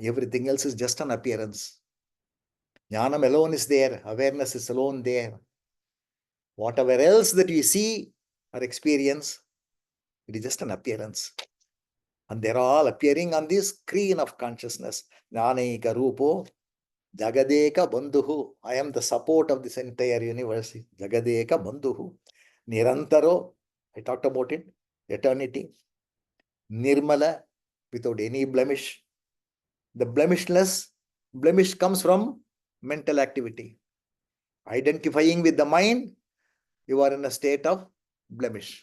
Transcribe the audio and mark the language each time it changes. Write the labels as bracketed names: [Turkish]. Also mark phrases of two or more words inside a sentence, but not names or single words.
[English] Everything else is just an appearance. Jnanam alone is there. Awareness is alone there. Whatever else that we see or experience, it is just an appearance. And they're all appearing on this screen of consciousness. [Sanskrit] Jnanaika rupo. Jagadeka Bandhuhu. [English] I am the support of this entire universe. [Sanskrit] Jagadeka Bandhuhu. Nirantaro. [English] I talked about it. Eternity. Nirmala. Without any blemish. The blemish comes from mental activity. Identifying with the mind, you are in a state of blemish.